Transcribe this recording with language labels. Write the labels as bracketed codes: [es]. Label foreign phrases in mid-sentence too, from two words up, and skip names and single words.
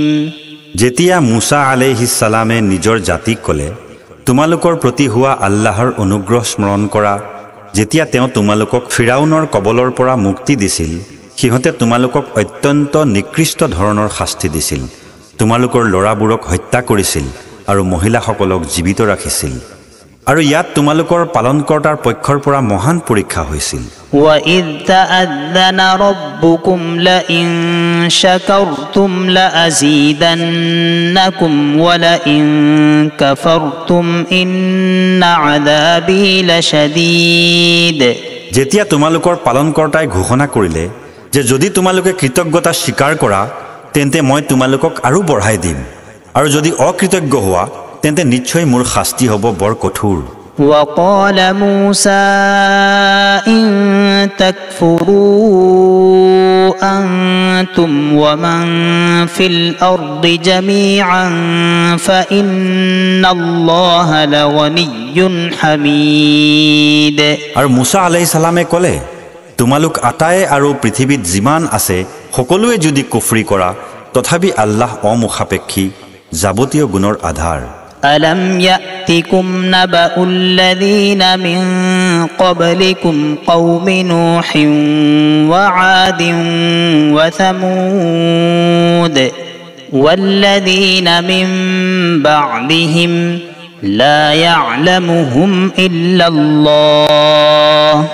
[as] যেতিয়া মুসা [ar] عليه السلام [as] নিজৰ জাতিক ক'লে তোমালোকৰ প্ৰতি হোৱা আল্লাহৰ অনুগ্ৰহ স্মৰণ কৰা যেতিয়া তেওঁ তোমালোকক ফিৰাউনৰ কবলৰ পৰা মুক্তি দিছিল সিহঁতে তোমালোকক অত্যন্ত নিকৃষ্ট ধৰণৰ শাস্তি দিছিল। তোমালোকৰ ল'ৰাবোৰক হত্যা কৰিছিল আৰু মহিলাসকলক জীৱিত ৰাখিছিল আৰু ইয়াত তোমালোকৰ পালনকৰ্তাৰ পক্ষৰ পৰা মহান পৰীক্ষা হৈছিল। [ar] وَإِذْ تَأَذَّنَ رَبُّكُمْ لَئِن شَكَرْتُمْ لَأَزِيدَنَّكُمْ وَلَئِن كَفَرْتُمْ إِنَّ عَذَابِي لَشَدِيدٌ। [as] যেতিয়া তোমালোকৰ পালনকৰ্তাই ঘোষণা কৰিলে যে যদি তোমালোকে কৃতজ্ঞতা স্বীকাৰ কৰা তেন্তে মই তোমালোকক আৰু বঢ়াই দিম আৰু যদি অকৃতজ্ঞ হোৱা তেন্তে নিশ্চয় মোৰ শাস্তি হ'ব বৰ কঠোৰ। [ar] وقال موسى إن تكفروا أنتم ومن في الأرض جميعا فإن الله لغني حميد। [as] আৰু মুসা [ar] عليه السلام [as] ক'লে তোমালোক আটায়ে আৰু পৃথিৱীত যিমান আছে সকলোৱে যদি কুফৰি কৰা তথাপি আল্লাহ অমুখাপেক্ষী যাৱতীয় গুণৰ আধাৰ। [ar] ألم يأتكم نبأ الذين من قبلكم قوم نوح وعاد وثمود والذين من بعدهم لا يعلمهم إلا الله